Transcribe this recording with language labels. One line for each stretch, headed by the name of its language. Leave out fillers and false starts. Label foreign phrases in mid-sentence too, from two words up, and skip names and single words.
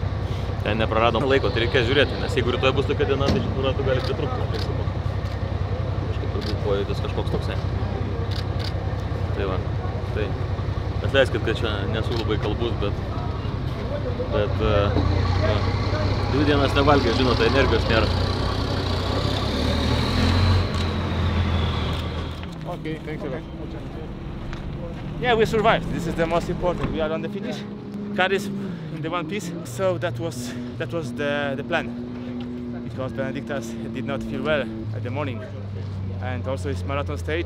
Lithuanian: Ten nepraradom laiko, tai reikės žiūrėti, nes jeigu rytoj bus tokia diena, tai šitų ratų gali pritrūkti. Kažkaip turbūt pojūtis kažkoks toksai. Tai va, tai atleiskit, kad čia nesu labai kalbus, bet 2 dienas nevalgė, žinote, energijos nėra.
English: Okay, thanks a lot. Yeah, we survived. This is the most important. We are on the finish. Car is in the one piece, so that was the plan. Because Benediktas did not feel well at the morning, and also his marathon stage.